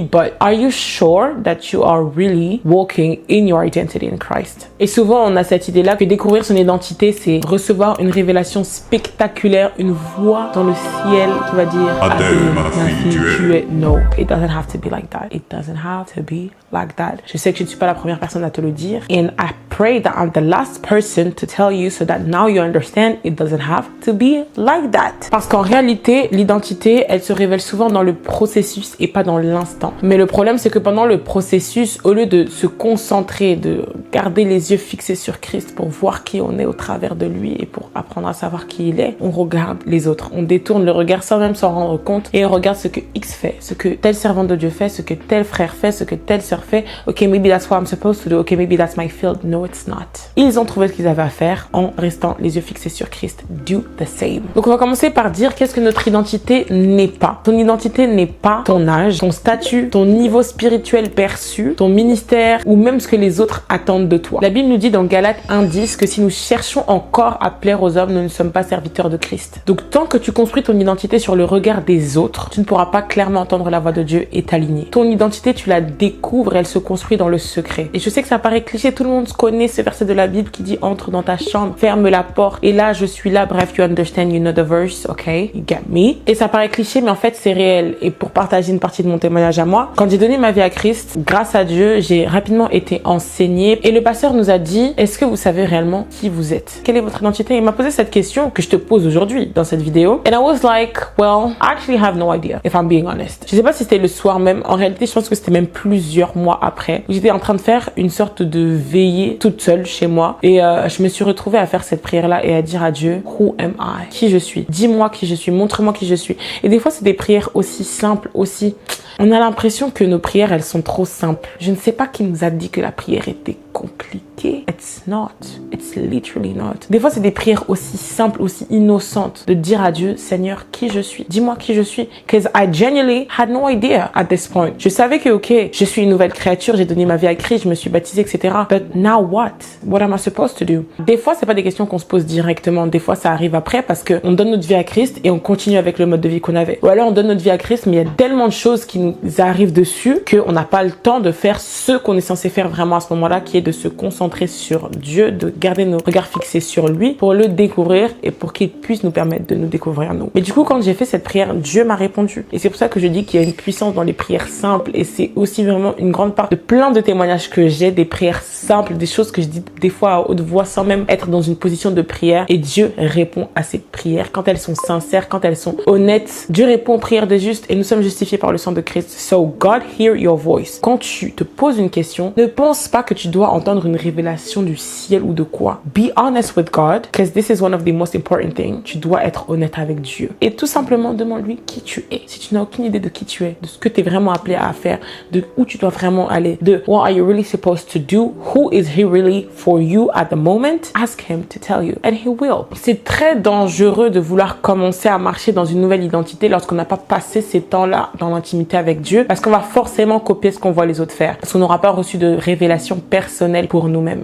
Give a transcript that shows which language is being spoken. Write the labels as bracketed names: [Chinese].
[English] But are you sure that you are really walking in your identity in Christ? [French] Et souvent, on a cette idée-là que découvrir son identité, c'est recevoir une révélation spectaculaire, une voix dans le ciel qui va dire Adèle, ma fille, tu es. [English] No, it doesn't have to be like that. It doesn't have to be like that. [French] Je sais que je ne suis pas la première personne à te le dire. [English] And I pray that I'm the last person to tell you so that now you understand it doesn't have to be like that. [French] Parce qu'en réalité, l'identité, elle se révèle souvent dans le processus et pas dans l'instant. Mais le problème, c'est que pendant le processus, au lieu de se concentrer, de garder les yeux fixés sur Christ pour voir qui on est au travers de lui et pour apprendre à savoir qui il est, on regarde les autres. On détourne le regard sans même s'en rendre compte et on regarde ce que X fait, ce que tel servant de Dieu fait, ce que tel frère fait, ce que telle sœur fait. [English] Ok, maybe that's what I'm supposed to do. Ok, maybe that's my field. No, it's not. [French] Ils ont trouvé ce qu'ils avaient à faire en restant les yeux fixés sur Christ. [English] Do the same. [French] Donc, on va commencer par dire qu'est-ce que notre identité n'est pas. Ton identité n'est pas ton âge, ton statut, ton niveau spirituel perçu, ton ministère ou même ce que les autres attendent de toi. La Bible nous dit dans Galates 1:10 que si nous cherchons encore à plaire aux hommes, nous ne sommes pas serviteurs de Christ. Donc, tant que tu construis ton identité sur le regard des autres, tu ne pourras pas clairement entendre la voix de Dieu et t'aligner. Ton identité, tu la découvres, elle se construit dans le secret. Et je sais que ça paraît cliché, tout le monde connaît ce verset de la Bible qui dit entre dans ta chambre, ferme la porte et là je suis là. [English] Bref, you understand, you know the verse, ok, you get me. [French] Et ça paraît cliché, mais en fait c'est réel. Et pour partager une partie de mon témoignage à moi, quand j'ai donné ma vie à Christ, grâce à Dieu, j'ai rapidement été enseignée et le pasteur nous a dit, est-ce que vous savez réellement qui vous êtes? Quelle est votre identité? Il m'a posé cette question que je te pose aujourd'hui dans cette vidéo. [English] And I was like, well, I actually have no idea, if I'm being honest. [French] Je sais pas si c'était le soir même. En réalité, je pense que c'était même plusieurs mois après. J'étais en train de faire une sorte de veillée toute seule chez moi et je me suis retrouvée à faire cette prière-là et à dire à Dieu, [English] who am I? [French] Qui je suis? Dis-moi qui je suis, montre-moi qui je suis. Et des fois, c'est des prières aussi simples, aussi... On a l'impression que nos prières, elles sont trop simples. Je ne sais pas qui nous a dit que la prière était compliqué. [English] It's not. It's literally not. [French] Des fois, c'est des prières aussi simples, aussi innocentes de dire à Dieu, Seigneur, qui je suis. Dis-moi qui je suis. [English] Because I genuinely had no idea at this point. [French] Je savais que, ok, je suis une nouvelle créature, j'ai donné ma vie à Christ, je me suis baptisée, etc. [English] But now what? What am I supposed to do? [French] Des fois, c'est pas des questions qu'on se pose directement. Des fois, ça arrive après parce que on donne notre vie à Christ et on continue avec le mode de vie qu'on avait. Ou alors, on donne notre vie à Christ, mais il y a tellement de choses qui nous arrivent dessus qu'on n'a pas le temps de faire ce qu'on est censé faire vraiment à ce moment-là, qui est de se concentrer sur Dieu, de garder nos regards fixés sur lui pour le découvrir et pour qu'il puisse nous permettre de nous découvrir nous. Mais du coup, quand j'ai fait cette prière, Dieu m'a répondu. Et c'est pour ça que je dis qu'il y a une puissance dans les prières simples et c'est aussi vraiment une grande part de plein de témoignages que j'ai, des prières simples, des choses que je dis des fois à haute voix sans même être dans une position de prière et Dieu répond à ces prières quand elles sont sincères, quand elles sont honnêtes. Dieu répond aux prières des justes et nous sommes justifiés par le sang de Christ. [English] So God hear your voice. [French] Quand tu te poses une question, ne pense pas que tu dois entendre une révélation du ciel ou de quoi. [English] Be honest with God, because this is one of the most important things. [French] Tu dois être honnête avec Dieu. Et tout simplement, demande-lui qui tu es. Si tu n'as aucune idée de qui tu es, de ce que tu es vraiment appelé à faire, de où tu dois vraiment aller, de [English] what are you really supposed to do, who is he really for you at the moment, ask him to tell you, and he will. [French] C'est très dangereux de vouloir commencer à marcher dans une nouvelle identité lorsqu'on n'a pas passé ces temps-là dans l'intimité avec Dieu, parce qu'on va forcément copier ce qu'on voit les autres faire, parce qu'on n'aura pas reçu de révélation personnelle pour nous-mêmes.